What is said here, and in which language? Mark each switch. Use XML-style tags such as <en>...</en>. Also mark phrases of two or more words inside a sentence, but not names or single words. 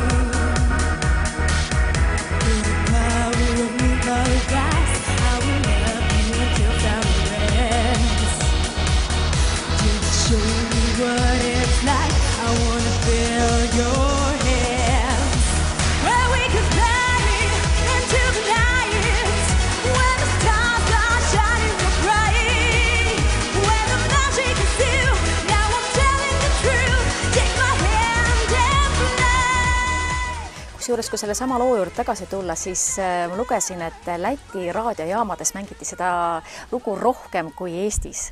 <en>Through the power of new paradise, I will love you until time ends. Just show me what it's like. I wanna feel your hands. Where we can fly.</en> <et>Kusjuures, kui selle sama loo juurde tagasi tulla, siis ma lugesin, et Läti raadiojaamades mängiti seda lugu rohkem kui Eestis.</et>